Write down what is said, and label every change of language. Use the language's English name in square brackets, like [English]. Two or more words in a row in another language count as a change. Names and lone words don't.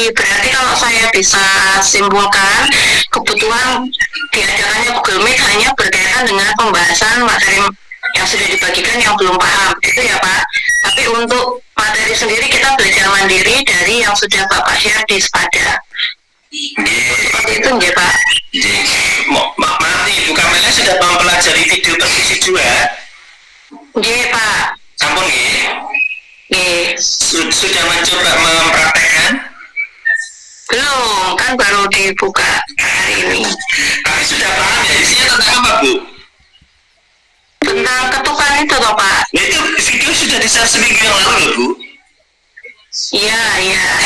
[Indonesian] Berarti kalau saya bisa simpulkan, kebutuhan diadakannya Google Meet hanya berkaitan dengan pembahasan materi yang sudah dibagikan yang belum paham, itu ya Pak. Tapi untuk materi sendiri kita belajar mandiri dari yang sudah Bapak share di Spada. Seperti itu nggih Pak. Maaf nih, Bu Kamelia sudah mempelajari video persisi 2? [Javanese] Nggih Pak. Sampun nggih? Nggih. [Indonesian] Sudah mencoba mempraktekkan? Belum, kan baru dibuka hari ini. Tapi sudah paham ya, isinya tentang apa Bu? Tentang ketukan itu toh Pak? Ya, itu video sudah di-share seminggu yang lalu loh Bu. Iya, iya.